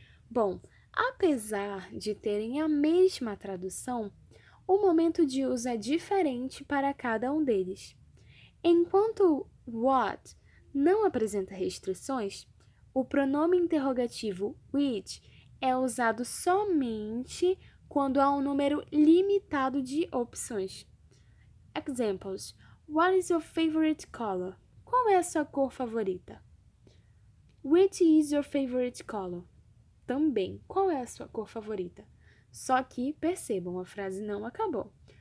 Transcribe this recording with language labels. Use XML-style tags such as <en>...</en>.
<pt>Bom, apesar de terem a mesma tradução, o momento de uso é diferente para cada um deles. Enquanto what não apresenta restrições, o pronome interrogativo which é usado somente quando há um número limitado de opções.</pt> <en>Examples: What is your favorite color?</en> <pt>Qual é a sua cor favorita?</pt> <en>Which is your favorite color?</en> <pt>Também, qual é a sua cor favorita? Só que, percebam, a frase não acabou.</pt>